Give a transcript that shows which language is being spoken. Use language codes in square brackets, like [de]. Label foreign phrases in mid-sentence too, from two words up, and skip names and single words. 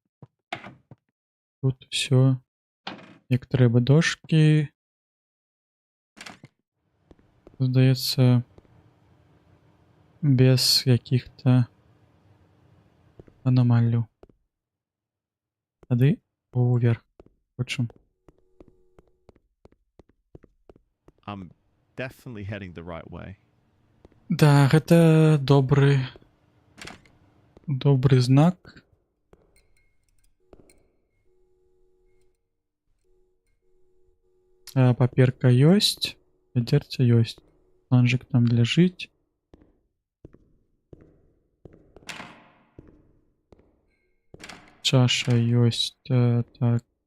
[be] Тут усё як трэба, дошкі. Здаецца, без якіх-то аномалій. Тады уверх хочам. [en] I'm definitely heading the right way. [be] Да, гэта добры знак. Паперка ёсць, вядзерце ёсць. Планжык там ляжыць. Чаша ёсць, так.